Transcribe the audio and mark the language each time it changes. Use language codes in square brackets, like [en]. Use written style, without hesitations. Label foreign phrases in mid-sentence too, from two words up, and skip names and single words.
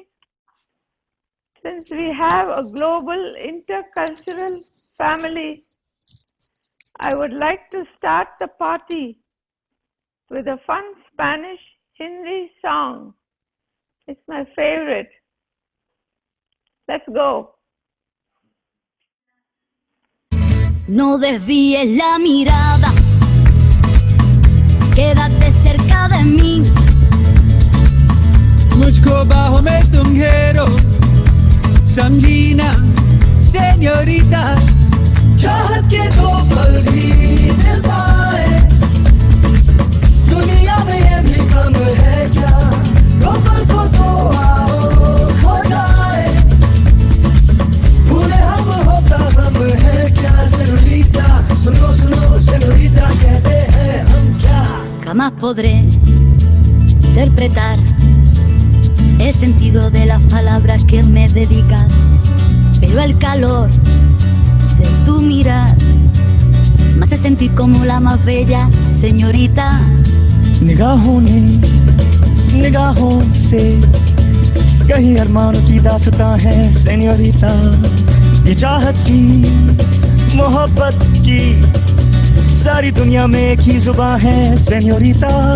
[en] Since we have a global intercultural family, I would like to start the party with a fun Spanish Hindi song. It's my favorite. Let's go. [es] No desvíes la mirada, quédate cerca de mí. [hi] मुझको बाहों में तुम घेरो, समझी ना सेñorita, चाहत के दो पल भी मिल पाए, दुनिया में ये भी कम है क्या, दो पल को तो आओ खो जाए, भूले हम होता हम है क्या señorita, सुनो सुनो señorita कहते हैं हम क्या. [es] Jamás podré interpretar el sentido de las palabras que me dedicas, pero el calor de tu mirar me hace sentir como la más bella señorita. [hi] निगाहों ने निगाहों से कहीं अरमानों की दास्तां है सेñorita, ये चाहत की मोहब्बत की सारी दुनिया में एक ही जुबान है señorita.